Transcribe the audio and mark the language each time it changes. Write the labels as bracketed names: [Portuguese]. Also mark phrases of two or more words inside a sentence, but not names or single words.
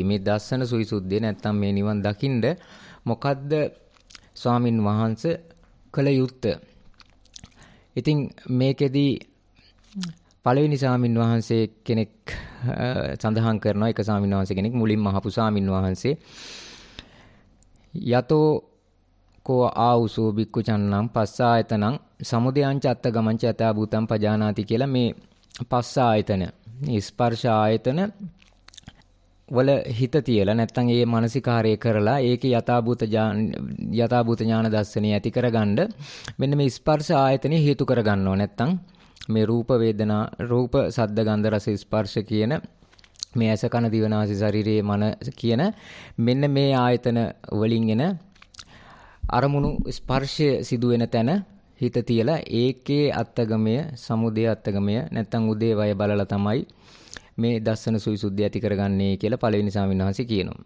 [Sinhala] මේ දස්සන සුවිසුද්ධිය නැත්තම් මේ නිවන් දකින්න මොකද්ද ස්වාමීන් වහන්සේ කළ යුත්තේ? ඉතින් මේකෙදී පළවෙනි ස්වාමීන් වහන්සේ කෙනෙක් සඳහන් කරනවා, එක ස්වාමීන් වහන්සේ කෙනෙක් මුලින්ම අහපු ස්වාමීන් වහන්සේ [Pali] යතෝ කෝ ආවුසෝ බික්කු චන්නම් පස්සායතනං සමුදයං චත්ත ගමං ච යතා භූතං පජානාති [Sinhala] කියලා මේ පස්ස ආයතන, ස්පර්ශ ආයතන වල හිත තියලා නැත්තම් ඒ මානසිකාරය කරලා ඒකේ යථාභූත ඥාන දර්ශනය ඇති කරගන්න මෙන්න මේ ස්පර්ශ ආයතනෙ හේතු කරගන්නව. නැත්තම් මේ රූප වේදනා රූප සද්ද ගන්ධ රස ස්පර්ශ කියන මේ ඇස කන දිව නාසය ශරීරයේ මනස කියන මෙන්න මේ ආයතන වලින් එන අරමුණු ස්පර්ශය සිදුවෙන තැන හිත තියලා ඒකේ අත්ගමය සමුදය අත්ගමය නැත්තම් උදේ වය බලලා තමයි මේ දස්සන සුවිසුද්ධිය ඇති කරගන්නේ කියලා පළවෙනි ස්වාමීන් වහන්සේ කියනවා.